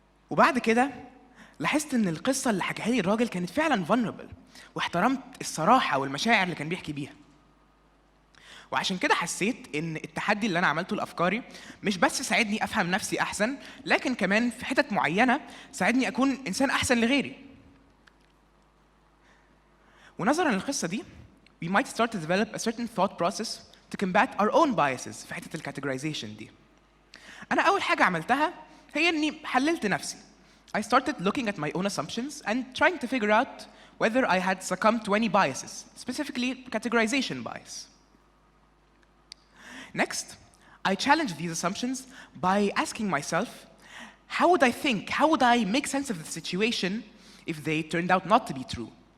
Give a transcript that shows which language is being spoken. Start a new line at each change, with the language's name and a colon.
Arabic: وبعد كده لاحظت إن القصة اللي حكاها لي الراجل كانت فعلاً vulnerable، واحترمت الصراحة والمشاعر اللي كان بيحكي بيها. وعشان كده حسيت إن التحدي اللي أنا عملته لأفكاري مش بس ساعدني أفهم نفسي أحسن، لكن كمان في حتت معينة ساعدني أكون إنسان أحسن لغيري. ونظراً للقصة دي،
English: we might start to develop a certain thought process to combat our own biases
Arabic: في حتة الكاتيجورايزيشن دي. أنا أول حاجة عملتها هي إني حللت نفسي.
English: I started looking at my own assumptions and trying to figure out whether I had succumbed to any biases, specifically categorization bias. Next, I challenged these assumptions by asking myself, how would I think, how would I make sense of the situation if they turned out not to be true?